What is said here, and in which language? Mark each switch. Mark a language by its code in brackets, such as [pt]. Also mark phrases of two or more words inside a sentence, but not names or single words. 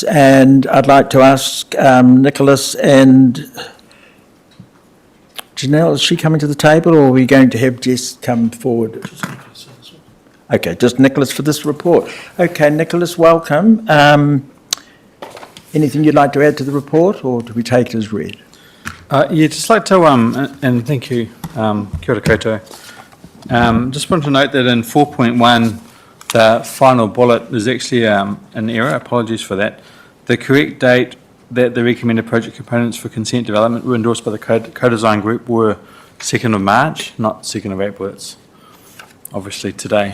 [en] And I'd like to ask Nicholas and Janelle, is she coming to the table, or are we going to have Jess come forward? Okay, just Nicholas for this report. Okay, Nicholas, welcome. Anything you'd like to add to the report, or do we take it as read? Just like to, and thank you, [mi] kia ora koutou. [en] Just want to note that in 4.1, the final bullet is actually an error. Apologies for that. The correct date that the recommended project components for consent development were endorsed by the co-design group were 2nd of March, not 2nd of April. It's obviously today.